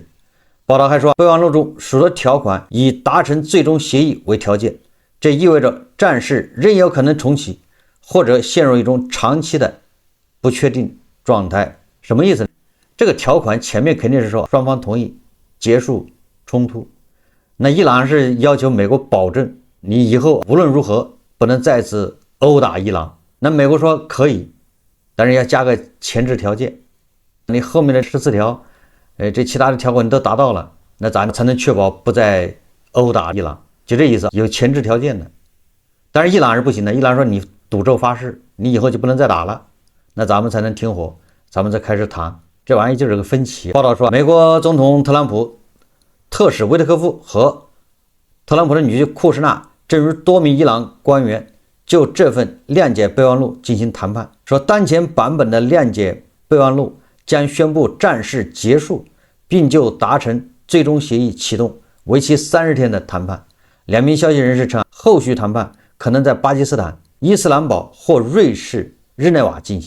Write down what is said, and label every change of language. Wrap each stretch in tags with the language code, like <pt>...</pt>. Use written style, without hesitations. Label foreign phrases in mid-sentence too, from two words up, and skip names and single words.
<zh>報道還說，備忘錄中許多條款以達成最終協議為條件，這意味着戰事仍有可能重啟，或者陷入一種長期的不確定狀態。什麼意思？這個條款前面肯定是說雙方同意結束衝突，那伊朗是要求美國保證你以後無論如何不能再次毆打伊朗，那美國說可以，但是要加個前置条件，你後面的14条，這其他的条款你都達到了，那咱才能確保不再毆打伊朗，就這意思，有前置條件的。但是伊朗是不行的，伊朗說你賭咒發誓，你以後就不能再打了，那咱們才能停火，咱們再開始談。這玩意就是個分歧。報道說，美國總統特朗普、特使维特科夫和特朗普的女婿庫什纳正与多名伊朗官員就這份諒解備忘錄進行談判，說當前版本的諒解備忘錄將宣布戰事結束，並就達成最終協議啟動為期30天的談判。兩名消息人士稱，後續談判可能在巴基斯坦、伊斯蘭堡或瑞士日內瓦進行。</zh>